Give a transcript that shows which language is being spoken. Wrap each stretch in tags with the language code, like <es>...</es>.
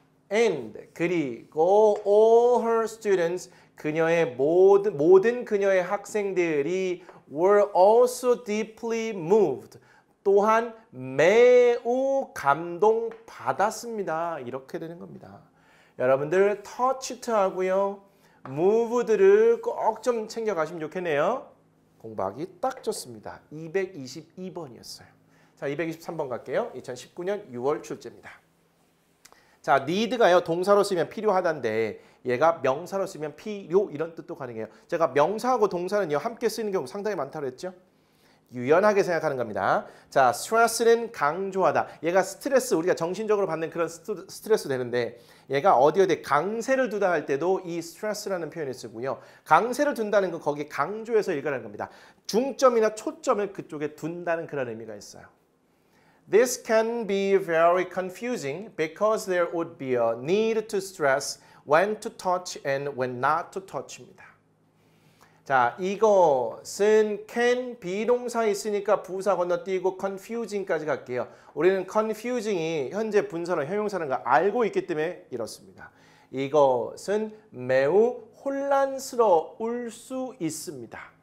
<en>And</en> <ko>그리고</ko> <en>all her students</en> <ko>그녀의 모든 그녀의 학생들이</ko> <en>were also deeply moved.</en> <ko>또한 매우 감동받았습니다. 이렇게 되는 겁니다. 여러분들 touched 하고요. moved를 꼭 좀 챙겨가시면 좋겠네요. 공부하기 딱 좋습니다. 222번이었어요. 자, 223번 갈게요. 2019년 6월 출제입니다. 자, need가요. 동사로 쓰면 필요하다인데 얘가 명사로 쓰면 필요 이런 뜻도 가능해요. 제가 명사하고 동사는요. 함께 쓰이는 경우 상당히 많다고 했죠. 유연하게 생각하는 겁니다. 자, 스트레스는 강조하다. 얘가 스트레스, 우리가 정신적으로 받는 그런 스트레스 되는데 얘가 어디에 강세를 두다 할 때도 이 스트레스라는 표현을 쓰고요. 강세를 둔다는 건 거기에 강조해서 읽으라는 겁니다. 중점이나 초점을 그쪽에 둔다는 그런 의미가 있어요.</ko> <en>This can be very confusing because there would be a need to stress when to touch and when not to touch</en> <ko>입니다. 자, 이것은 can 비동사 있으니까 부사 건너뛰고 confusing까지 갈게요. 우리는 confusing이 현재 분사나 형용사라는 걸 알고 있기 때문에 이렇습니다. 이것은 매우 혼란스러울 수 있습니다.</ko>